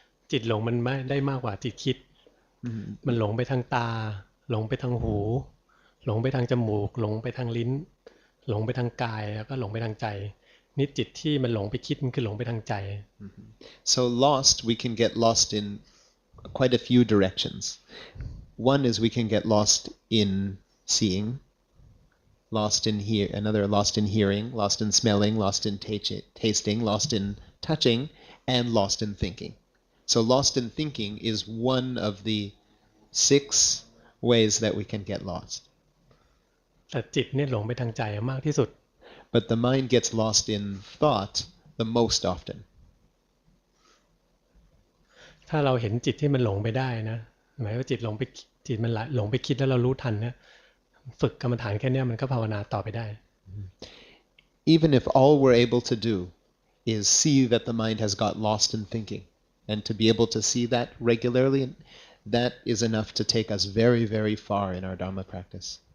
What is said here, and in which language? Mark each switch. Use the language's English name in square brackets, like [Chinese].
[Thai] จิตหลงมันไม่ได้มากกว่าจิตคิดมันหลงไปทางตาหลงไปทางหูหลงไปทางจมูกหลงไปทางลิ้นหลงไปทางกายแล้วก็หลงไปทางใจนี่จิตที่มันหลงไปคิดมันคือหลงไปทางใจ [English] So lost, we can get lost in quite a few directions. One is we can get lost in seeing, lost in hearing, lost in smelling, lost in tasting, lost in touching, and lost in thinking. So lost in thinking is one of the 6 ways that we can get lost. [Thai] แต่จิตเนี่ยหลงไปทางใจมากที่สุด [English] But the mind gets lost in thought the most often. [Thai] ถ้าเราเห็นจิตที่มันหลงไปได้นะหมายว่าจิตมันหลงไปคิดแล้วเรารู้ทันเนี่ยฝึกกรรมฐานแค่นี้มันก็ภาวนาต่อไปได้ [English] Even if all we're able to do is see that the mind has got lost in thinking, and to be able to see that regularly, that is enough to take us very, very far in our Dhamma practice.